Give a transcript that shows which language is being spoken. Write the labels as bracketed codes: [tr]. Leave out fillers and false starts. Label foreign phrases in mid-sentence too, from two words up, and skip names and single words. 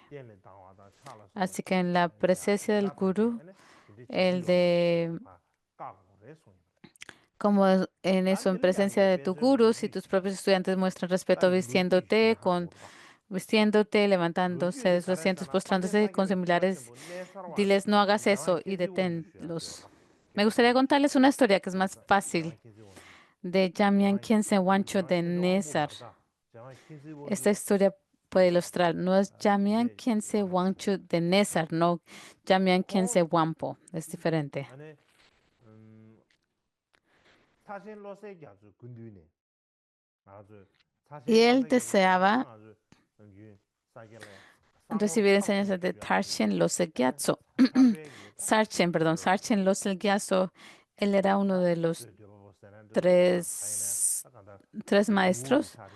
[es] Así que en la presencia del gurú, como en eso, en presencia de tu gurú, si tus propios estudiantes muestran respeto vistiéndote, levantándose de sus asientos, postrándose con similares, diles no hagas eso y deténlos. Me gustaría contarles una historia que es más fácil de Jamyang Khyentse Wancho de Nesar. Esta historia puede ilustrar, no es Jamyang Khyentse Wancho de Nesar, no Jamyang Khyentse Wampo, es diferente. Y él deseaba recibir enseñanzas de Sarchen Losel Gyatso. Sarchen Losel Gyatso, él era uno de los tres maestros.